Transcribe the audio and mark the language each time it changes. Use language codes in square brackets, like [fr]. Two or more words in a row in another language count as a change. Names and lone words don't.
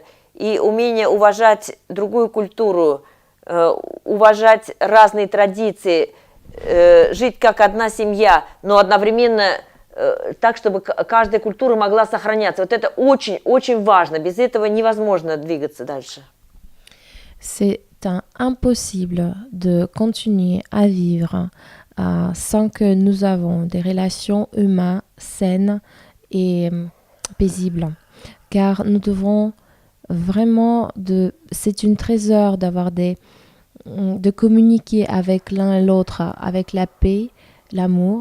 [ru] И умение уважать другую культуру, уважать разные традиции, жить как одна семья, но одновременно так, чтобы каждая культура могла сохраняться. Вот это очень важно. Без этого невозможно двигаться дальше. [fr] C'est impossible de continuer à vivre sans que nous avons des relations humaines saines et paisibles. Car nous devons vraiment, c'est une trésor de communiquer avec l'un et l'autre, avec la paix, l'amour.